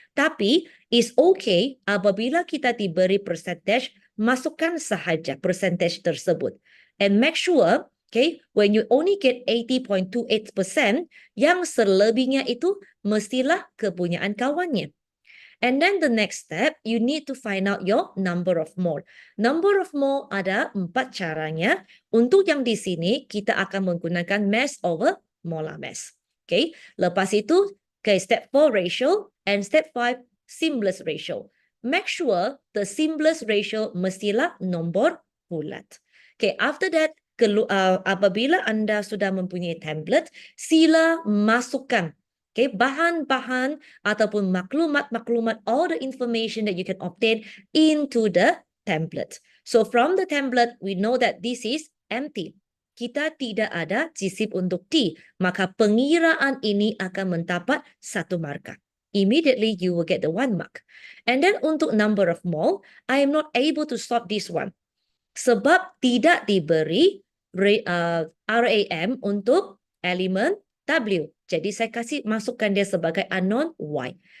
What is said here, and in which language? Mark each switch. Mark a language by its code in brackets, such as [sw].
[ms] Tapi, [en] is okay [ms] apabila kita diberi percentage, masukkan sahaja percentage tersebut. [en] And make sure, okay, when you only get 80.28%, [ms] yang selebihnya itu mestilah kepunyaan kawannya. [en] And then the next step, you need to find out your number of mole. [ms] Number of mole ada 4 caranya. Untuk yang di sini, kita akan menggunakan [en] mass over molar mass. Okay, [ms] lepas itu, [en] okay, step 4 ratio and step 5 simplest ratio. Make sure the simplest ratio [ms] mestilah nombor bulat. [en] Okay, after that, [ms] apabila anda sudah mempunyai template, sila masukkan okay, bahan-bahan ataupun maklumat-maklumat, [en] all the information that you can obtain into the template. So from the template, we know that this is empty. [ms] Kita tidak ada jisim untuk T, maka pengiraan ini akan mendapat 1 markah. [en] Immediately, you will get the 1 mark. And then [ms] untuk [en] number of mole, I am not able to sort this one. [ms] Sebab tidak diberi RAM untuk elemen W. Jadi saya kasih masukkan dia sebagai unknown Y.